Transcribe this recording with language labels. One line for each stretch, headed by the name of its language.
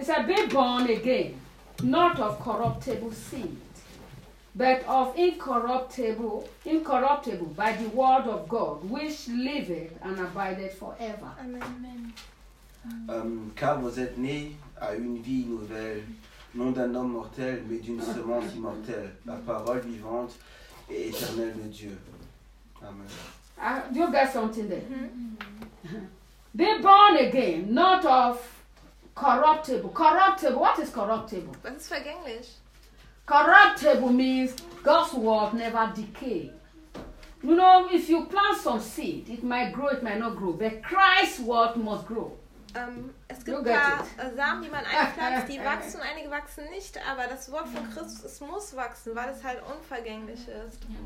English: It says, be born again, not of corruptible seed, but of incorruptible by the word of God, which liveth and abideth forever. Amen.
French: Car vous êtes né à une vie nouvelle, non d'un homme mortel, mais d'une semence immortelle, la parole vivante et éternelle de Dieu.
English: Amen. Do you get something there? Mm-hmm. Be born again, not of corruptible. Corruptible, what is corruptible? But it's fake English. Corruptible means God's word never decay. You know, if you plant some seed, it might grow, it might not grow. But Christ's word must grow.
German: Es gibt ja Samen, die man einpflanzt, die wachsen, einige wachsen nicht, aber das Wort von Christus, es muss wachsen, weil es halt unvergänglich ist.